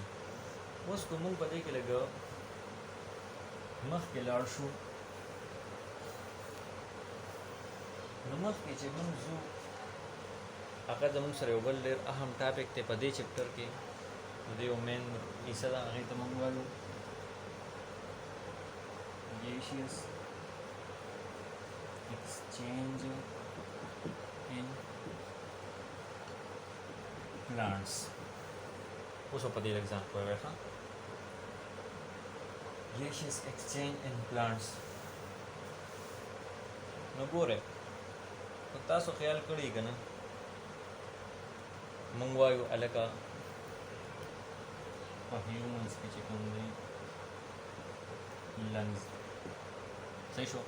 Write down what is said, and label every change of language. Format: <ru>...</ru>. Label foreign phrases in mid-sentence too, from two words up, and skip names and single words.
<ps>اوس که مونږ په دې کې لږ مخکې لاړ شو نو مخکې چې مونږ ځو هغه زموږ سره یو بل ډېر اهم ټاپک دی په دې چپټر کې. نو د یو مین حصه ده هغې ته مونږ وایو</ps> <en>gaseous exchange in plants.</en> <ps>اوس په دې لږ ځان پوهوئ.</ps> <en>ښه gaseous exchange in plants.</en> <ps>نو ګورئ تاسو خیال کړی که نه مونږ وایو هلکه په هیومنس کې چې کوم دی لنګز. صحیح شو.</ps>